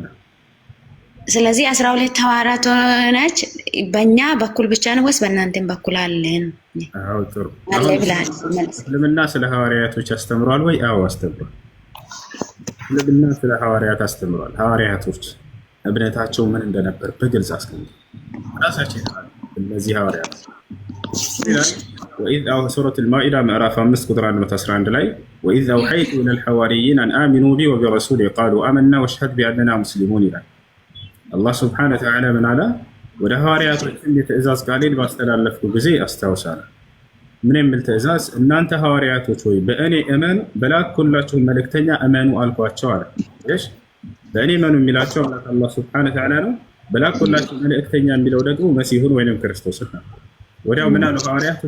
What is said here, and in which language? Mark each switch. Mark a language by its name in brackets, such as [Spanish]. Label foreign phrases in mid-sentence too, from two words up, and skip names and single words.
[Amharic] ስለዚህ 12 ሐዋርያት ሆነች በእኛ በኩል ብቻ ነው ወይስ በእናንተም በኩል አለን? አዎ ጥሩ። እስልምና ስለ ሐዋርያቶች አስተምሯል ወይ? አዎ አስተምሯል። እስልምና ስለ ሐዋርያት አስተምሯል። ሐዋርያቶች እምነታቸው ምን እንደነበር በግልጽ አስቀምጧል። ራሳቸው እነዚህ ሐዋርያት [Arabic] وإذ سورة المائدة [Amharic] ምዕራፍ 5 ቁጥር 111 ላይ [Arabic] وإذ أوحيت إلى الحواريين أن آمنوا بي وبرسولي قالوا آمنا واشهد بأننا مسلمون [Amharic] ይላል። አላህ [Arabic] سبحانه وتعالى [Amharic] ምን አለ? ወደ ሐዋርያቶች የትእዛዝ ቃሌን ባስተላለፍኩ ጊዜ አስታውሳለሁ። ምን የሚል ትእዛዝ? እናንተ ሐዋርያቶች ሆይ በእኔ እመኑ፣ በላኩላችሁ መልእክተኛ እመኑ አልኳቸው አለ። እሺ በእኔ እመኑ የሚላቸው አላህ [Arabic] سبحانه وتعالى [Amharic] ነው። በላኩላችሁ መልእክተኛ የሚለው ደግሞ መሲሁን ወይንም ክርስቶስን ነው። ወዲያው ምን አሉ ሐዋርያቶች?